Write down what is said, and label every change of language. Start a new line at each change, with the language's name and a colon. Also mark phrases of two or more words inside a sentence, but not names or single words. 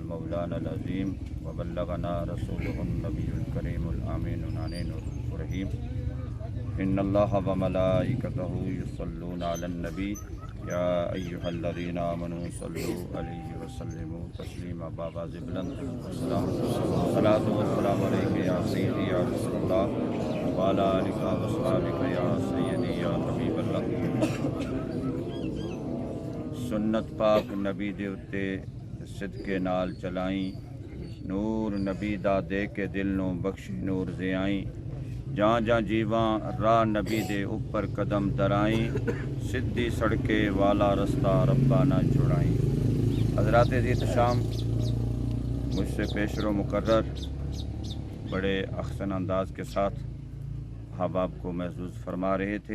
Arabic: المولانا العظيم وبلغنا رسوله النبي الكريم الآمين العنين الرحيم ان الله وملائكته يصلون على النبي يا ايها الذين امنوا صلوا عليه وسلموا تسليما بابا زبلند السلام صلاة والسلام عليك يا سيدي يا رسول الله وعلى آلك وصحبك يا سيدي يا حبيب الله۔
Punjabi: سنت پاک نبی دے اتے صدقے نال چلائیں، نور نبی دا دے کے دل نو بخش نور زیائیں، جہاں جہاں جیواں راہ نبی دے اوپر قدم درائیں، سدھی سڑکے والا رستہ ربا نہ چھڑائیں۔
Urdu: حضرات عزیز شام، مجھ سے پیشرو مقرر بڑے احسن انداز کے ساتھ احباب کو محظوظ فرما رہے تھے۔